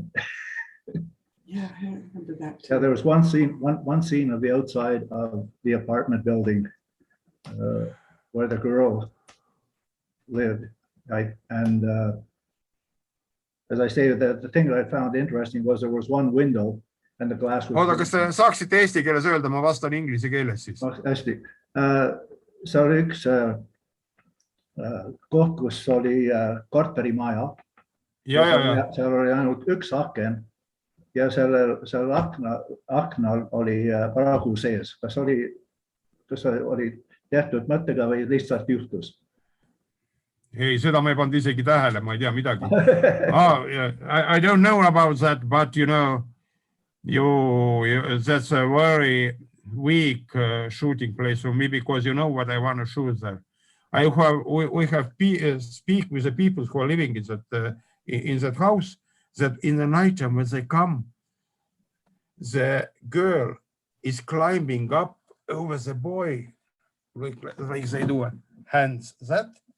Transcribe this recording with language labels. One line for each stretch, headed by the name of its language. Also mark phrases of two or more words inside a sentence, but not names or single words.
English: Yeah, I remember that too. Yeah, there was one scene of the outside of the apartment building where the girl lived, right? And as I say, the thing that I found interesting was there was one window and the glass was.
Estonian: Oota, kas te saaksite eesti keeles öelda, ma vastan inglise keeles siis. Hästi. See oli üks koht, kus oli korterimaja. Ja. Seal oli ainult üks aken ja sellel aknal oli pragu sees. Kas oli tehtud mõttega või lihtsalt juhtus? Ei, seda ma ei pannud isegi tähele, ma ei tea midagi.
English: I don't know about that, but you know, that's a very weak shooting place for me, because you know what I want to shoot there. We have speak with the people who are living in that house, that in the nighttime when they come, the girl is climbing up over the boy, like they do hands that.